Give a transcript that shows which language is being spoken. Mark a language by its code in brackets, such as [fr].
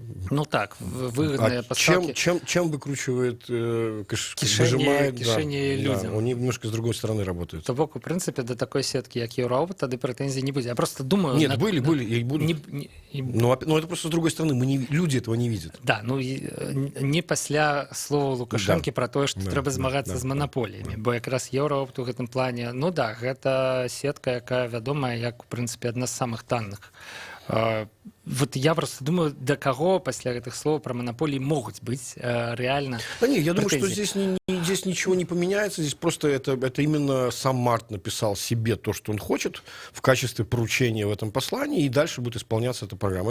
[ru] Ну так, выгодные поставки. Чем выкручивает, [be] Кишэні людзям. [ru] Они немножко с другой стороны работают. [be] То бок, у прынцыпе, да такой сеткі, як Еўраопт, тады прэтэнзій не будзе. Я просто думаю... [ru] Нет, были, и будут. Но это просто с другой стороны, люди этого не видят. [be] Да, ну не пасля слова Лукашэнкі пра тое, што трэба змагацца з манаполіямі, бо якраз Еўраопт у гэтым плане, ну да, гэта сетка, якая вядомая як, у прынцыпе, адна з самых танных. [ru] Вот я просто думаю, до кого после этих слов про монополии могут быть реально. Да нет, я думаю, претензии. что здесь ничего не поменяется. Здесь просто это именно сам Март написал себе то, что он хочет в качестве поручения в этом послании, и дальше будет исполняться эта программа.